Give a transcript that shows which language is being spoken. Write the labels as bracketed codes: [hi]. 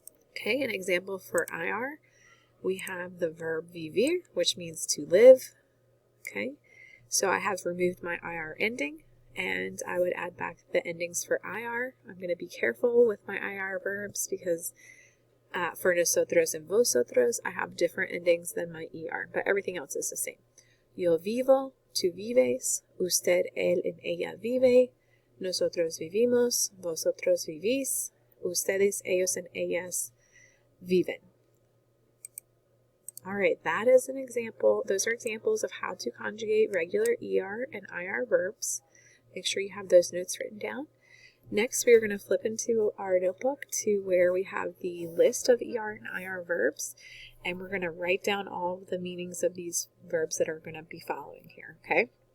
[en] Okay, an example for IR, we have the verb vivir, which means to live. Okay, So I have removed my IR ending, and I would add back the endings for IR. I'm going to be careful with my IR verbs because for nosotros and vosotros, I have different endings than my ER, but everything else is the same. [es] Yo vivo, tú vives, usted, él, and ella vive, nosotros vivimos, vosotros vivís, ustedes, ellos, and ellas viven. [en] All right, that is an example. Those are examples of how to conjugate regular ER and IR verbs. Make sure you have those notes written down. Next, we are going to flip into our notebook to where we have the list of ER and IR verbs, and we're going to write down all of the meanings of these verbs that are going to be following here, okay?